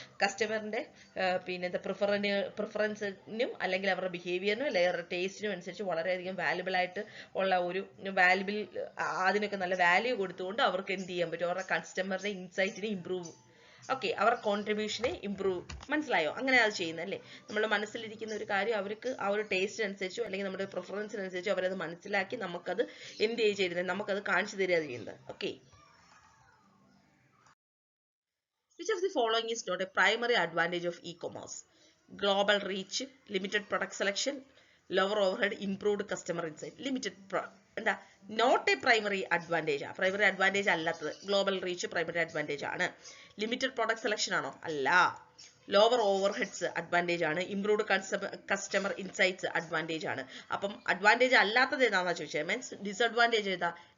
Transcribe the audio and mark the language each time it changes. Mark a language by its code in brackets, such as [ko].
[ml] കസ്റ്റമറിന്റെ പിന്നെ പ്രിഫറൻസിനും അല്ലെങ്കിൽ അവരുടെ ബിഹേവിയറിനും അല്ലെങ്കിൽ അവരുടെ ടേസ്റ്റിനും അനുസരിച്ച് വളരെയധികം വാല്യുബിൾ ആയിട്ട് ഉള്ള ഒരു വാല്യുബിൾ, അതിനൊക്കെ നല്ല വാല്യൂ കൊടുത്തുകൊണ്ട് അവർക്ക് എന്ത് ചെയ്യാൻ പറ്റും? അവരുടെ കസ്റ്റമറുടെ ഇൻസൈറ്റിനെ ഇമ്പ്രൂവ്, ഓക്കെ, അവർ കോൺട്രിബ്യൂഷനെ ഇമ്പ്രൂവ്. മനസ്സിലായോ? അങ്ങനെ അത് ചെയ്യുന്നത് അല്ലേ? നമ്മുടെ മനസ്സിലിരിക്കുന്ന ഒരു കാര്യം അവർക്ക് ആ ഒരു ടേസ്റ്റ് അനുസരിച്ചോ അല്ലെങ്കിൽ നമ്മുടെ പ്രിഫറൻസിനനുസരിച്ചോ അവരത് മനസ്സിലാക്കി നമുക്കത് എന്ത് ചെയ്യുന്നത്? നമുക്കത് കാണിച്ചു തരിക ചെയ്യുന്നത്. Okay. [en] Which of the following is not a primary advantage of e-commerce? Global reach, limited product selection, lower overhead, improved customer insight. [ml] എന്താ [en] Not a primary advantage. [ml] Primary advantage അല്ലാത്തത്. ഗ്ലോബൽ റീച്ച് പ്രൈമറി അഡ്വാൻറ്റേജ് ആണ്. Limited product selection ആണോ? അല്ല. Lower over heads advantage ആണ്. Improved customer insights advantage ആണ്. അപ്പം advantage അല്ലാത്തത് ഏതാണെന്നാ ചോദിച്ചത്? മീൻസ് ഡിസഡ്വാൻറ്റേജ് ഏതാ?